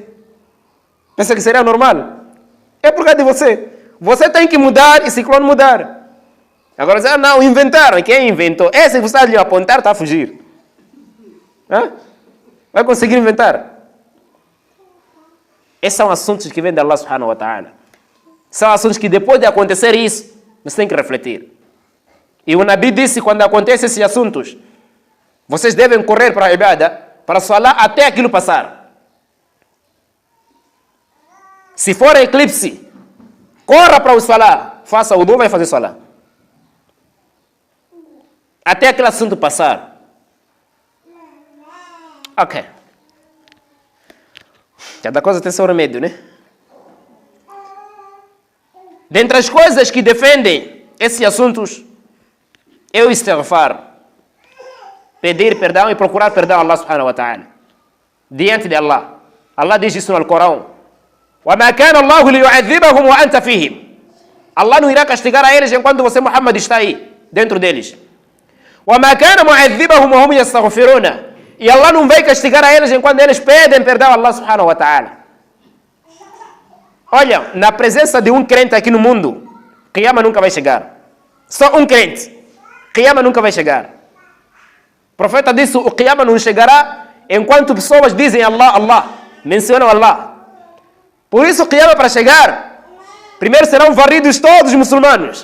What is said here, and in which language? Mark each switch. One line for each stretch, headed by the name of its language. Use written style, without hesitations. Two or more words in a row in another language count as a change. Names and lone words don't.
Portuguese: Pensa que seria normal? É por causa de você. Você tem que mudar e ciclone mudar. Agora você, não, inventaram. Quem inventou? Esse que você está ali a apontar está a fugir. Hã? Vai conseguir inventar? Esses são assuntos que vêm de
Arabic: الله سبحانه وتعالى.
Portuguese: São assuntos que depois de acontecer isso, você tem que refletir. E o Nabi disse, quando acontecem esses assuntos, vocês devem correr para a ibada, para falar até aquilo passar. Se for eclipse, corra para o salah, faça o wudu, vai fazer salah. Até aquele assunto passar. Ok. Cada coisa tem seu remédio, né? Dentre as coisas que defendem esses assuntos, é o istighfar. Pedir perdão e procurar perdão a
Arabic: الله سبحانه وتعالى.
Portuguese: Diante de Allah. Allah diz isso no Alcorão.
Arabic: وَمَا كَانَ اللَّهُ لِيُعَذِّبَهُمْ وَأَنْتَ فِيهِمْ.
Portuguese: Allah não irá castigar a eles enquanto você, Muhammad, está aí, dentro deles.
Arabic: وَمَا كَانَ مُعَذِّبَهُمْ وَهُمْ يَسْتَغْفِرُونَ.
Portuguese: E Allah não vai castigar a eles enquanto eles pedem perdão a
Arabic: الله سبحانه وتعالى.
Portuguese: Olha, na presença de um crente aqui no mundo, Qiyamah nunca vai chegar. Só um crente. Qiyamah nunca vai chegar. O profeta disse: o Qiyamah não chegará enquanto pessoas dizem Allah, Allah, mencionam Allah. Por isso, o Qiyamah, para chegar, primeiro serão varridos todos os muçulmanos.